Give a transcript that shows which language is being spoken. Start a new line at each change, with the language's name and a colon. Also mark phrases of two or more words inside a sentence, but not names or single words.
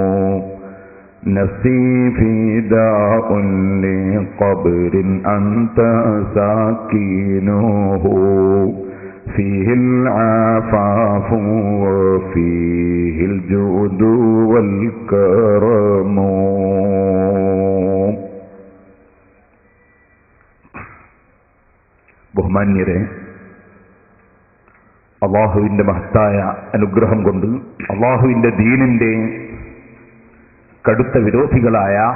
Arabic: نفسي فداء لقبر أنت ساكنه فيه العفاف وفيه الجود والكرم.
Malayalam: ബഹുമാന്യരെ, അള്ളാഹുവിൻ്റെ മഹത്തായ അനുഗ്രഹം കൊണ്ട് അള്ളാഹുവിൻ്റെ ദീനിൻ്റെ കടുത്ത വിരോധികളായ